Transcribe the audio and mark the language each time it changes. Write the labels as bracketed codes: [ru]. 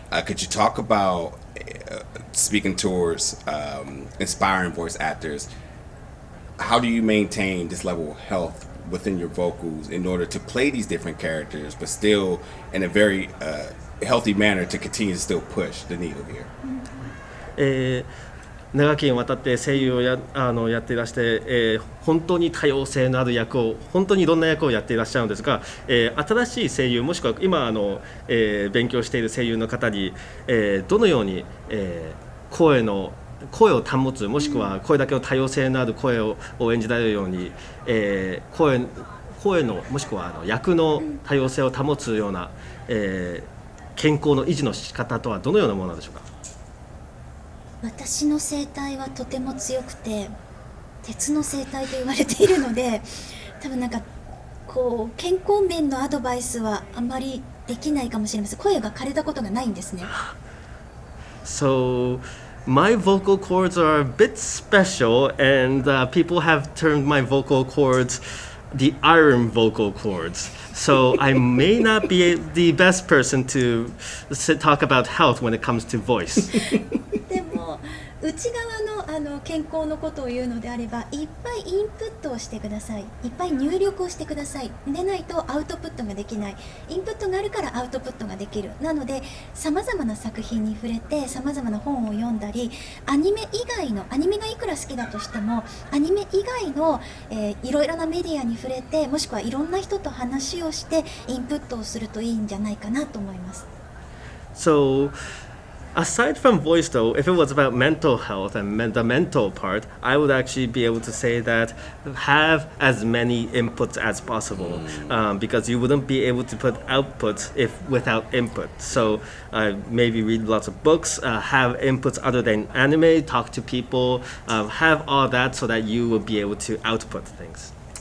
[en] Could you talk about, speaking towards inspiring voice actors, how do you maintain this level of health within your vocals in order to play these different characters, but still in a very healthy manner to continue to still push the needle here? [ja] 長きにわたって声優をやっていらして、本当に多様性のある役を本当にいろんな役をやっていらっしゃるんですが、新しい声優もしくは今勉強している声優の方に、どのように、声を保つもしくは声だけの多様性のある声を演じられるように、声のもしくは役の多様性を保つような、健康の維持の仕方とはどのようなものなんでしょうか。私の声帯はとても強くて鉄の声帯と言われているので、多分なんかこう健康面のアドバイスはあまりできないかもしれません。声が枯れたことがないんですね。 [en] So my vocal cords are a bit special, and people have termed my vocal cords the iron vocal cords. So I may not be the best person to talk about health when it comes to voice. [ja] でも内側の健康のことを言うのであれば、いっぱいインプットをしてください。いっぱい入力をしてください。でないとアウトプットができない。インプットがあるからアウトプットができる。なので様々な作品に触れて様々な本を読んだり、アニメがいくら好きだとしてもアニメ以外の、いろいろなメディアに触れて、もしくはいろんな人と話をしてインプットをするといいんじゃないかなと思います。 [en] So aside from voice, though, if it was about mental health and the mental part, I would actually be able to say that have as many inputs as possible, because you wouldn't be able to put outputs without input. So maybe read lots of books, have inputs other than anime, talk to people, have all that so that you will be able to output things.